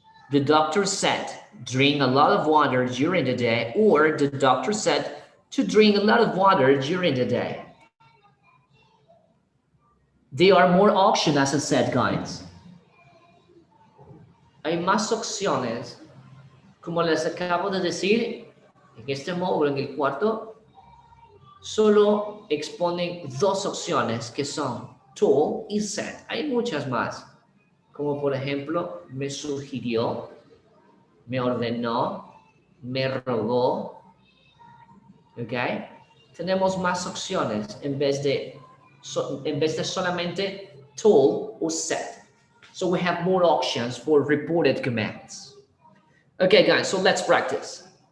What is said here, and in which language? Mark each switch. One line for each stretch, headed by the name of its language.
English: The doctor said, drink a lot of water during the day, or the doctor said to drink a lot of water during the day. There are more options, as I said, guys.
Spanish: Hay más opciones. Como les acabo de decir, en este módulo, en el cuarto, solo exponen dos opciones que son told y said. Hay muchas más, como por ejemplo, me sugirió, me ordenó, me rogó. ¿Ok? Tenemos más opciones en vez de solamente
English: told or said. So we have more options for reported commands. Okay, guys, so let's practice.